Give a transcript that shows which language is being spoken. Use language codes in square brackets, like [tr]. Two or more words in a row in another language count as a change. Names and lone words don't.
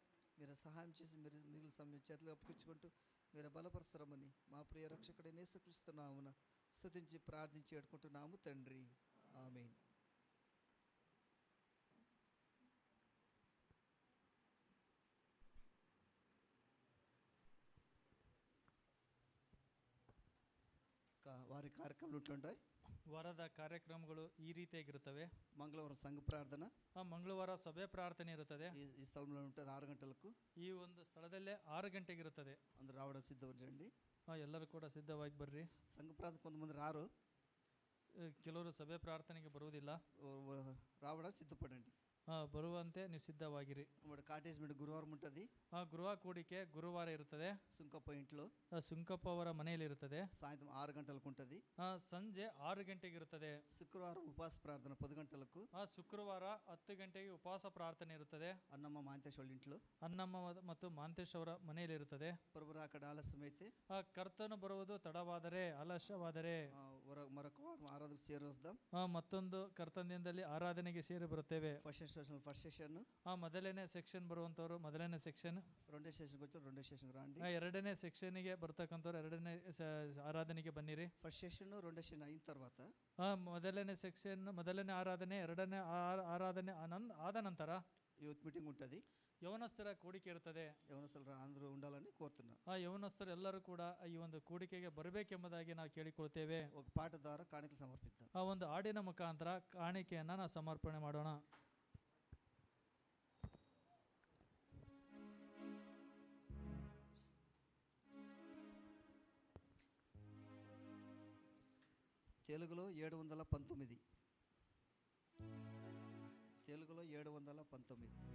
[te] మీరు సహాయం చేసి మీరు మిగిలిన సమయం చేతులు అప్పగించుకుంటూ మీరు బలపరుస్తారమని మా ప్రియ రక్షకుడైన యేసుక్రీస్తు నామమున స్తుతించి ప్రార్థించి వేడుకుంటున్నాము తండ్రి, ఆమేన్. వారి కార్యక్రమాలు ఉంటుంటాయి. [kn] ವಾರದ ಕಾರ್ಯಕ್ರಮಗಳು ಈ ರೀತಿಯಾಗಿರುತ್ತವೆ. [te] మంగళవారం సంఘ ప్రార్థన, [kn] ಮಂಗಳವಾರ ಸಭೆ ಪ್ರಾರ್ಥನೆ ಇರುತ್ತದೆ. [te] ఈ స్థలంలో ఉంటుంది 6 గంటలకు. [kn] ಈ ಒಂದು ಸ್ಥಳದಲ್ಲೇ 6 ಗಂಟೆಗೆ ಇರುತ್ತದೆ. [te] అందరూ రావడం సిద్ధపడండి. [kn] ಎಲ್ಲರೂ ಕೂಡ ಸಿದ್ಧವಾಗಿ ಬರ್ರಿ. [te] సంఘ ప్రార్థన కొంతమంది రారు, [kn] ಕೆಲವರು ಸಭೆ ಪ್ರಾರ್ಥನೆಗೆ ಬರುವುದಿಲ್ಲ. [te] రావడం సిద్ధపడండి. [kn] ಬರುವಂತೆ ನೀವು ಸಿದ್ಧವಾಗಿರಿ. [te] మరి [en] cottage meet [te] గురువారం ఉంటుంది. [kn] ಗೃಹ ಕೂಡಿಕೆ ಗುರುವಾರ ಇರುತ್ತದೆ. [te] సుంకప్ప ఇంట్లో [kn] ಸುಂಕಪ್ಪ ಅವರ ಮನೆಯಲ್ಲಿ ಇರುತ್ತದೆ. [te] సాయంత్రం 6 గంటలకు ఉంటుంది. [kn] ಸಂಜೆ 6 ಗಂಟೆಗೆ ಇರುತ್ತದೆ. [te] శుక్రవారం ఉపవాస ప్రార్థన 10 గంటలకు. [kn] ಶುಕ್ರವಾರ 10 ಗಂಟೆಗೆ ಉಪವಾಸ ಪ್ರಾರ್ಥನೆ ಇರುತ್ತದೆ. [te] అన్నమ్మ మాంతేష్ వాళ్ళ ఇంట్లో. [kn] ಅನ್ನಮ್ಮ ಮತ್ತು ಮಾಂತೇಶ್ ಅವರ ಮನೆಯಲ್ಲಿ ಇರುತ್ತದೆ. [te] ప్రభు రాకడ ఆలస్యమైతే, [kn] ಕರ್ತನು ಬರುವುದು ತಡವಾದರೆ, ಆಲಸ್ಯವಾದರೆ [te] మరొక వారం ఆరాధనకు చేరొస్తాం. [kn] ಮತ್ತೊಂದು ಕರ್ತನ್ಯದಲ್ಲಿ ಆರಾಧನೆಗೆ ಸೇರಿ ಬರುತ್ತೇವೆ. [en] first session [kn] ಮೊದಲನೇ ಸೆಕ್ಷನ್ ಬರುವಂತವರು ಮೊದಲನೇ ಸೆಕ್ಷನ್, [te] రెండో సెషన్కి వచ్చి రెండో సెషన్ రండి. [kn] ಎರಡನೇ ಸೆಕ್ಷನ್ಗೆ ಬರ್ತಕ್ಕಂಥವ್ರು ಎರಡನೇ ಆರಾಧನೆಗೆ ಬನ್ನಿರಿ. [en] first session [te] రెండో సెషన్ అయిన తర్వాత [kn] ಮೊದಲನೇ ಸೆಕ್ಷನ್ ಮೊದಲನೇ ಆರಾಧನೆ, ಎರಡನೇ ಆರಾಧನೆ ಆದ ನಂತರ [en] youth meeting [te] ఉంటుంది. [kn] ಯೌವನಸ್ಥರ ಕೂಡಿಕೆ ಇರುತ್ತದೆ. [te] యవనస్తులు అందరూ ఉండాలని కోరుతున్నాం. [kn] ಯೌವನಸ್ಥರು ಎಲ್ಲರೂ ಕೂಡ ಈ ಒಂದು ಕೂಡಿಕೆಗೆ ಬರಬೇಕೆಂಬುದಾಗಿ ನಾವು ಕೇಳಿಕೊಳ್ತೇವೆ. [te] ఒక పాట ద్వారా కాಣಿకలు సమర్పిద్దాం. [kn] ಒಂದು ಹಾಡಿನ ಮುಖಾಂತರ ಕಾಣಿಕೆಯನ್ನ ನಾವು ಸಮರ್ಪಣೆ ಮಾಡೋಣ. [te] తెలుగులో 719. తెలుగులో 719.